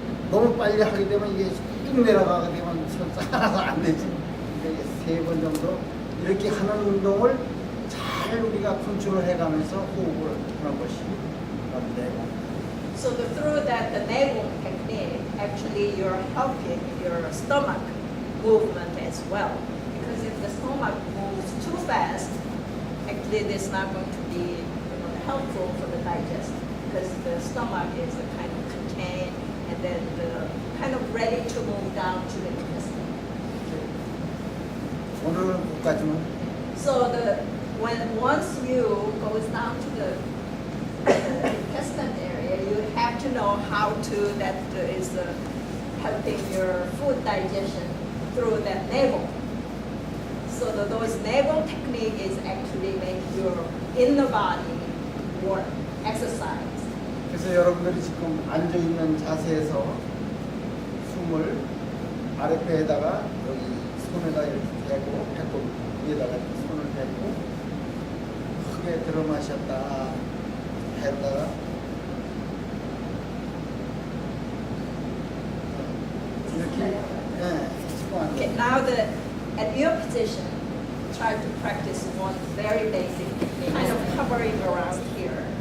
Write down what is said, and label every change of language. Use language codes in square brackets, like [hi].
[ko] 너무 빨리 하게 되면 이게 뚝 내려가게 되면 하나도 안 되지. 그러니까 3번 정도 이렇게 하는 운동을 잘 우리가 컨트롤 해가면서 호흡을 하는 것이 내고. [en] So through that the Gong technique, actually you're helping your stomach movement as well. Because if the stomach moves too fast, actually this is not going to be helpful for the digestion. Because the stomach is kind of contained and then kind of ready to move down to the intestine. [ko] 오늘은 거기까지만. [en] So once you goes down to the intestine area, you have to know how to that is helping your food digestion through that Gong. So those Gong technique is actually make your inner body work, exercise. [ko] 그래서 여러분들이 지금 앉아 있는 자세에서 숨을 아랫배에다가 여기 손에다 이렇게 대고 배꼽 위에다가 손을 대고 크게 들어 마셨다 했다가 이렇게 [en] Okay, now at your position, try to practice one very basic technique, kind of covering around here.